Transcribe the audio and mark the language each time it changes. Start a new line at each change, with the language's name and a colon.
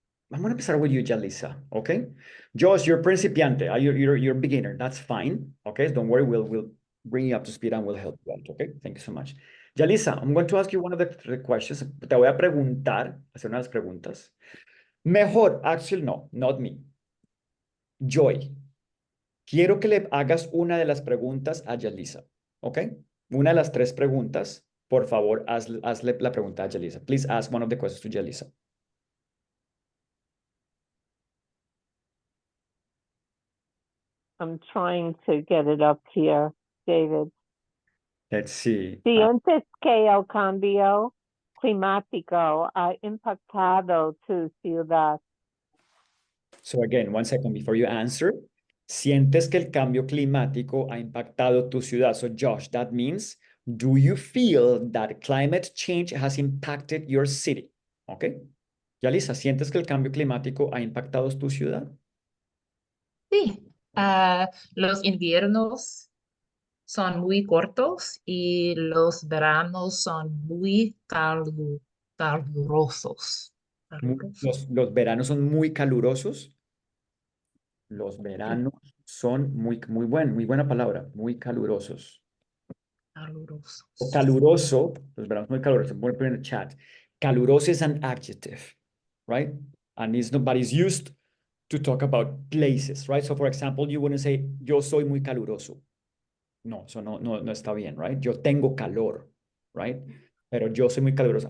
Spanish: vamos a empezar
English: with you,
Spanish: Jalisa, ¿ok?
English: Josh, you're principiante. You're beginner. That's fine, ¿ok? Don't worry, we'll bring you up to speed and we'll help you out, ¿ok? Thank you so much. Jalisa, I'm going to ask you one of the questions.
Spanish: Te voy a preguntar, hacer unas preguntas. Mejor,
English: actually, no, not me. Joy.
Spanish: Quiero que le hagas una de las preguntas a Yalisa, ¿ok? Una de las 3 preguntas, por favor, hazle la pregunta a Yalisa.
English: Please ask one of the questions to Yalisa. I'm trying to get it up here, David. Let's see.
Spanish: ¿Sientes que el cambio climático ha impactado tu ciudad?
English: So again, one second before you answer.
Spanish: ¿Sientes que el cambio climático ha impactado tu ciudad?
English: So Josh, that means, do you feel that climate change has impacted your city?
Spanish: ¿Ok? Yalisa, ¿sientes que el cambio climático ha impactado tu ciudad? Sí, los inviernos son muy cortos y los veranos son muy calurosos. Los veranos son muy calurosos. Los veranos son muy buena palabra, muy calurosos. Calurosos. O caluroso, los veranos muy calurosos. Voy a poner en el chat.
English: Caluroso is an adjective, right? And it's not, but it's used to talk about places, right? So for example, you wouldn't say,
Spanish: yo soy muy caluroso. No, eso no está bien, right? Yo tengo calor, right? Pero yo soy muy caluroso.